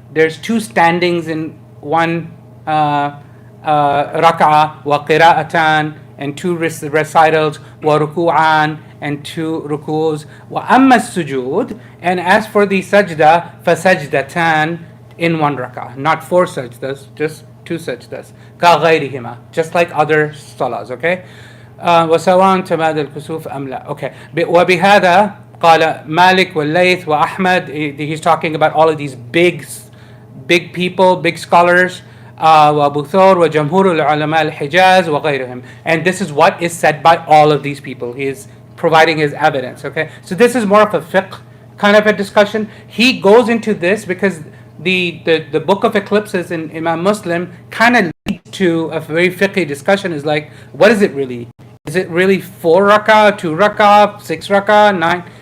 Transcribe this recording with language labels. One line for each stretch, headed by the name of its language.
English: There's 2 standings in 1 rak'ah,
Arabic: وقراءتان,
English: and 2 recitals,
Arabic: وركوعان,
English: and 2 rukus.
Arabic: وأما السجود,
English: and as for the sajda,
Arabic: فسجدتان,
English: in 1 rak'ah, not 4 sajdas, just 2 sajdas.
Arabic: كغيرهما,
English: just like other salahs, okay?
Arabic: وسواء تماد الكسوف أم لا.
English: Okay.
Arabic: وبهذا قال مالك والليث وأحمد.
English: He's talking about all of these big people, big scholars.
Arabic: وأبو ثور وجمهور العلماء الحجاز وغيرهم.
English: And this is what is said by all of these people. He is providing his evidence. Okay. So this is more of a fiqh kind of a discussion. He goes into this because the book of Eclipses in Imam Muslim kind of leads to a very fiqhy discussion. Is like, what is it really? Is it really 4 rak'ah, 2 rak'ah, 6 rak'ah, 9?